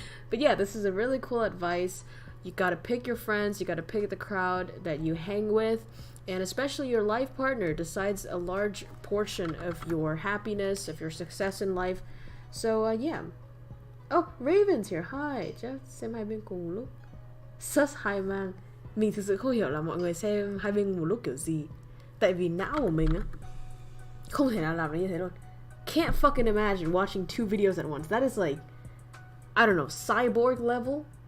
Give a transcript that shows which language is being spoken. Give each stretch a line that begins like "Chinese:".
English: But yeah, this is a really cool advice. You gotta pick your friends, you gotta pick the crowd that you hang with, and especially your life partner decides a large portion of your happiness, of your success in life. So yeah. Oh, Raven's here. Hi.
Vietnamese: Chắc xem hai bên cùng lúc. Sus hai mang. Mình thực sự không hiểu là mọi người xem hai bên một lúc kiểu gì. Tại vì não của mình á không thể nào làm được như thế luôn.
English: Can't fucking imagine watching two videos at once. That is like, I don't know, cyborg level